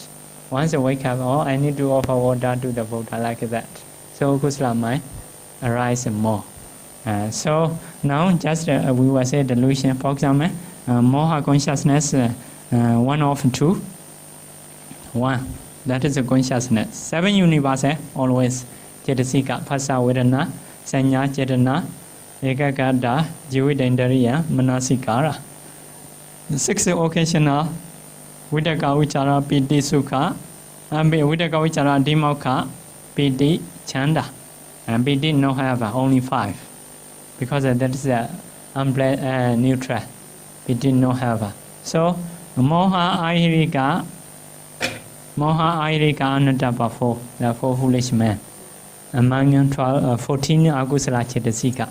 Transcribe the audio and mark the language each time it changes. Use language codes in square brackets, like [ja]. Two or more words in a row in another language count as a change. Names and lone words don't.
[en] Once I wake up, I need to offer water to the Buddha like that. So kusala mind arise more. So Now, just we will say delusion. For example, moha consciousness, 1 of 2, 1. That is a consciousness. 7 universes always. [pi] Chetasika, Phasa, Vedana, Sanya, Chetana, Ekagada, Jividendariya, Manasikara. 6 occasional, Vidaka Vichara, Piti Sukha, Vidaka Vichara, Dimokha, Piti, Chanda. [en] And Piti no have only 5. Because that is neutral. Piti no have. So, [pi] Moha Ahirika, Anatapa 4, [en] the 4 foolish men. Among 14 [pi] Agusala Chetasika.